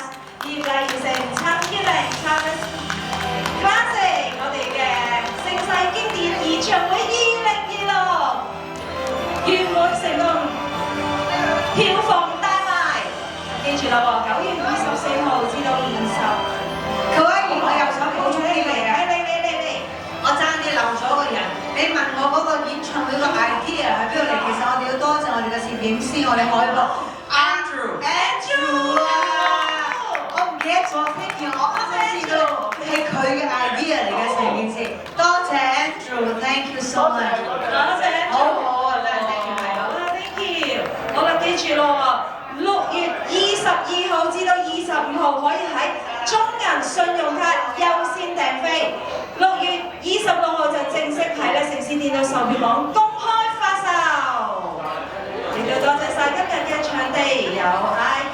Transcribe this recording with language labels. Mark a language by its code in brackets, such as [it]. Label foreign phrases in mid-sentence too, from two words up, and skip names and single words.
[yue] 熱烈完成陳潔靈 Classic 我哋嘅盛世經典演唱會2026圓滿成功，票房大賣，記住啦喎，9月24號至到20。佢話：我又想補充啲嘢啊！我爭啲漏咗個人。你問我嗰個演唱會個 idea 喺邊度嚟？其實我哋要多謝我哋嘅攝影師，我哋海報 Andrew 啊！我唔記得咗 [en] thank you， [yue] 我啱啱知道係佢嘅 idea 嚟嘅成件事。多謝 Andrew， [en] thank you so much。 [yue] 多謝 Andrew，好啊，真係 [en] thank you， [yue] 係啊 [en] ，thank you。 [yue] 好啦，記住咯，6月22號至到25號可以喺中銀信用卡優先訂飛，6月26號就正式喺咧城市電腦售票網公開發售。亦都多謝晒今日嘅場地有